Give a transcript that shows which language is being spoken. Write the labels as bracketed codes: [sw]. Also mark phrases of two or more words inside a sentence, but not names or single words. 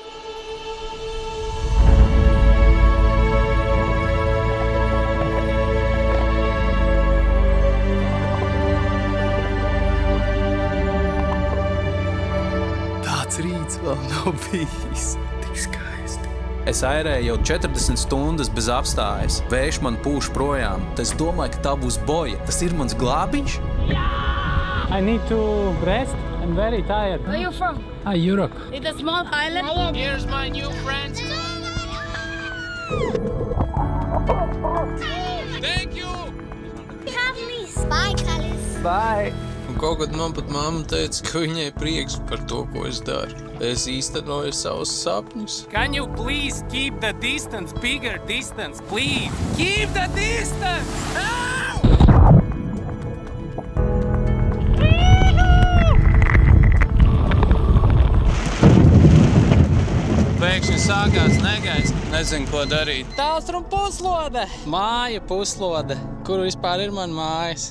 [lv] Rīts vēl nav bijis tik skaisti. Es airēju jau 40 stundas bez apstājas. Vējš man pūš projām. Es domāju, ka tā būs boja. Tas ir mans glābiņš? [en] I need to rest. I'm very tired. Where are you from? Europe. It's a small island. Here's my new friend. Thank you! Have me. Bye, Kalis. Bye! [lv] Un kaut kad man pat mamma teica, ka viņai prieks par to, ko es daru. Es īstenoju savus sapņus. [en] Can you please keep the distance, bigger distance, please? Keep the distance! [lv] Pēkšņi sākās negaiss. Nezinu, ko darīt. Tālstrum puslode. Māja puslode. Kur vispār ir man mājas?